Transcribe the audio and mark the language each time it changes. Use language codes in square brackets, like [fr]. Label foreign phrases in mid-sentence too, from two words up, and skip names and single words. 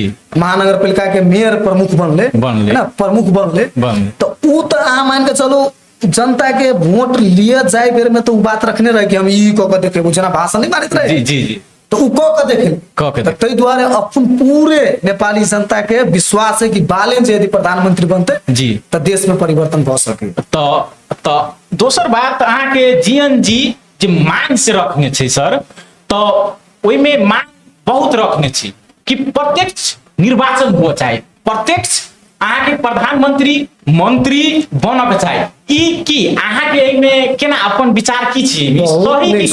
[mai] महानगर पालिका के मेयर प्रमुख बनले बनले। है ना प्रमुख बनले बनले। तो उ तो आ मान के चलो जनता के वोट लिए जाए बेर में तो उ बात रखने रहे कि हम ई क के देखे जना भाषण नहीं मारित रहे जी जी जी तो उ क के देखे क के तो तै द्वारे अपन पूरे नेपाली जनता के विश्वास है कि बालेन जे यदि प्रधानमंत्री बनते जी। तो देश में परिवर्तन भ सके तो दोसर बात अहाँ के जीएन जी जे मांग से रखने छै सर तो ओई में मांग बहुत रखने छी कि प्रत्यक्ष निर्वाचन हो चाहे प्रत्यक्ष अहाँ के प्रधानमंत्री मंत्री बनक चाहे ई की अहाँ के एमे केना अपन विचार की छी सही की